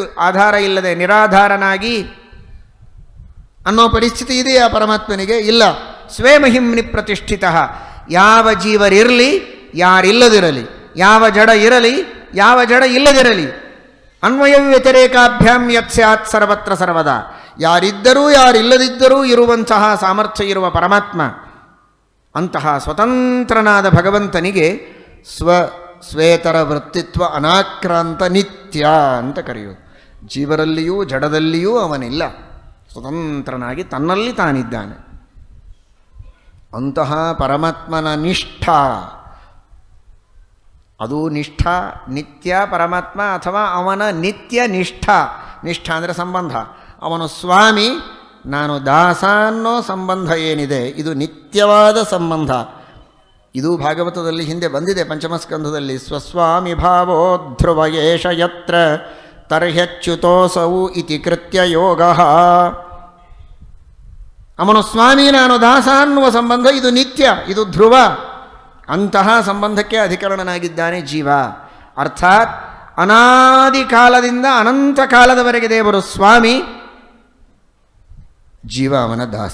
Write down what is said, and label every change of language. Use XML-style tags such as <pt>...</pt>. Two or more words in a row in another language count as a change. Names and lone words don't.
<kn>ಆಧಾರ ಇಲ್ಲದೆ ನಿರಾಧಾರನಾಗಿ ಅನ್ನೋ ಪರಿಸ್ಥಿತಿ ಇದೆಯಾ ಪರಮಾತ್ಮನಿಗೆ? ಇಲ್ಲ.</kn> <sa>ಸ್ವೇ ಮಹಿಮ್ನಿ ಪ್ರತಿಷ್ಠಿತ.</sa> <kn>ಯಾವ ಜೀವರಿರಲಿ, ಯಾರಿಲ್ಲದಿರಲಿ, ಯಾವ ಜಡ ಇರಲಿ, ಯಾವ ಜಡ ಇಲ್ಲದಿರಲಿ,</kn> <sa>ಅನ್ವಯ ವ್ಯತಿರೇಕಾಭ್ಯಾಂ ಯತ್ ಸ್ಯಾತ್ ಸರ್ವತ್ರ ಸರ್ವದಾ.</sa> <kn>ಯಾರಿದ್ದರೂ ಯಾರಿಲ್ಲದಿದ್ದರೂ ಇರುವಂತಹ ಸಾಮರ್ಥ್ಯ ಇರುವ ಪರಮಾತ್ಮ, ಅಂತಹ ಸ್ವತಂತ್ರನಾದ ಭಗವಂತನಿಗೆ</kn> <sa>ಸ್ವೇತರ ವೃತ್ತಿತ್ವ ಅನಾಕ್ರಾಂತ ನಿತ್ಯ</sa> <kn>ಅಂತ ಕರೆಯುವುದು. ಜೀವರಲ್ಲಿಯೂ ಜಡದಲ್ಲಿಯೂ ಅವನಿಲ್ಲ, ಸ್ವತಂತ್ರನಾಗಿ ತನ್ನಲ್ಲಿ ತಾನಿದ್ದಾನೆ. ಅಂತಹ ಪರಮಾತ್ಮನ ನಿಷ್ಠ, ಅದು ನಿಷ್ಠ ನಿತ್ಯ ಪರಮಾತ್ಮ, ಅಥವಾ ಅವನ ನಿತ್ಯ ನಿಷ್ಠ. ನಿಷ್ಠ ಅಂದರೆ ಸಂಬಂಧ. ಅವನು ಸ್ವಾಮಿ, ನಾನು ದಾಸ ಅನ್ನೋ ಸಂಬಂಧ ಏನಿದೆ ಇದು ನಿತ್ಯವಾದ ಸಂಬಂಧ. ಇದು ಭಾಗವತದಲ್ಲಿ ಹಿಂದೆ ಬಂದಿದೆ ಪಂಚಮಸ್ಕಂಧದಲ್ಲಿ.</kn> <sa>ಸ್ವಸ್ವಾಮಿ ಭಾವೋ ಧ್ರುವ ಏಷ ಯತ್ರ ತರ್ಹ್ಯಚ್ಯುತೋಸೌ ಇತಿ ಕೃತ್ಯ ಯೋಗ.</sa> <kn>ಅವನು ಸ್ವಾಮಿ ನಾನು ದಾಸ ಅನ್ನುವ ಸಂಬಂಧ ಇದು ನಿತ್ಯ, ಇದು ಧ್ರುವ. ಅಂತಹ ಸಂಬಂಧಕ್ಕೆ ಅಧಿಕರಣನಾಗಿದ್ದಾನೆ ಜೀವ. ಅರ್ಥಾತ್ ಅನಾದಿ ಕಾಲದಿಂದ ಅನಂತ ಕಾಲದವರೆಗೆ ದೇವರು ಸ್ವಾಮಿ, ಜೀವ ಅವನ ದಾಸ.</kn>